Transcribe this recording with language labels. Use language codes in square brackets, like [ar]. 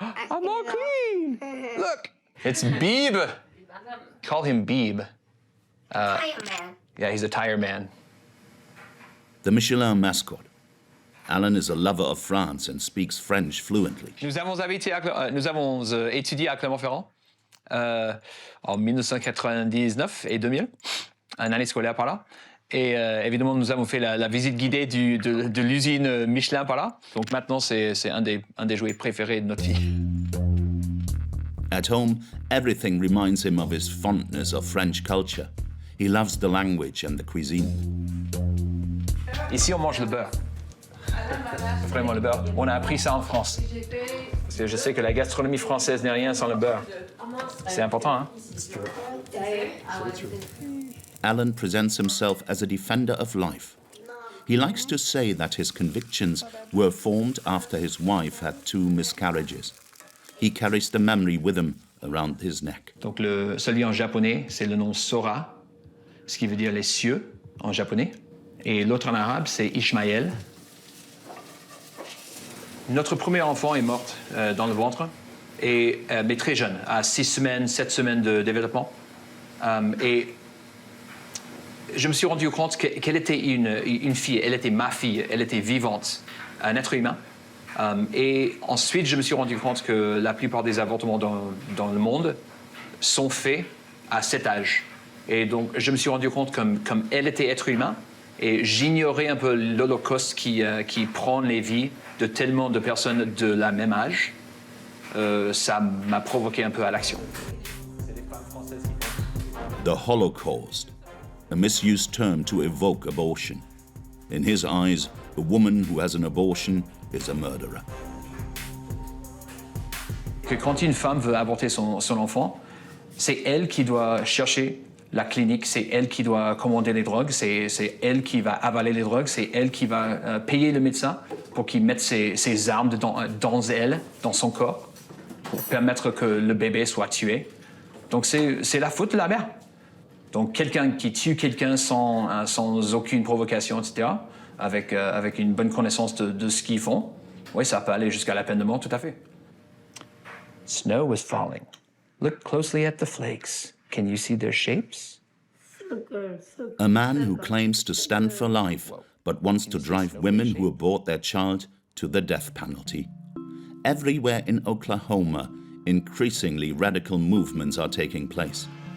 [en] I'm all clean. Look. It's Beeb. Call him Beeb. Tire man. Yeah, he's a tire man. The Michelin mascot. Alan is a lover of France and speaks French fluently. [fr] Nous avons étudié à Clermont-Ferrand en 1999 et 2000, une année scolaire par là. Et évidemment, nous avons fait la visite guidée de l'usine Michelin par là. Donc maintenant, c'est un des jouets préférés de notre fille. [en] At home, everything reminds him of his fondness of French culture. He loves the language and the cuisine. [fr] Ici, on mange le beurre. Vraiment le beurre. On a appris ça en France. Je sais que la gastronomie française n'est rien sans le beurre. C'est important, hein? [en] Alan presents himself as a defender of life. He likes to say that his convictions were formed after his wife had 2 miscarriages. He carries the memory with him around his neck. [fr] Donc celui en japonais, c'est le nom Sora, ce qui veut dire les cieux en japonais. Et l'autre en arabe, c'est Ishmaël. Notre premier enfant est mort dans le ventre, mais très jeune, à 6 semaines, 7 semaines de développement. Et je me suis rendu compte qu'elle était une fille, elle était ma fille, elle était vivante, un être humain. Et ensuite, je me suis rendu compte que la plupart des avortements dans le monde sont faits à cet âge. Et donc, je me suis rendu compte comme elle était être humain, et j'ignorais un peu l'Holocauste qui prend les vies de tellement de personnes de la même âge. Ça m'a provoqué un peu à l'action. [en] The Holocaust, a misused term to evoke abortion. In his eyes, a woman who has an abortion is a murderer. [fr] Que quand une femme veut avorter son enfant, c'est elle qui doit chercher la clinique, c'est elle qui doit commander les drogues, c'est elle qui va avaler les drogues, c'est elle qui va payer le médecin pour qu'il mette ses armes dans elle, dans son corps, pour permettre que le bébé soit tué. Donc c'est la faute de la mère. Donc quelqu'un qui tue quelqu'un sans aucune provocation, etc., avec une bonne connaissance de ce qu'ils font, oui, ça peut aller jusqu'à la peine de mort, tout à fait. [en] Snow was falling. Look closely at the flakes. Can you see their shapes? A man who claims to stand for life but wants to drive women who abort their child to the death penalty. Everywhere in Oklahoma, increasingly radical movements are taking place.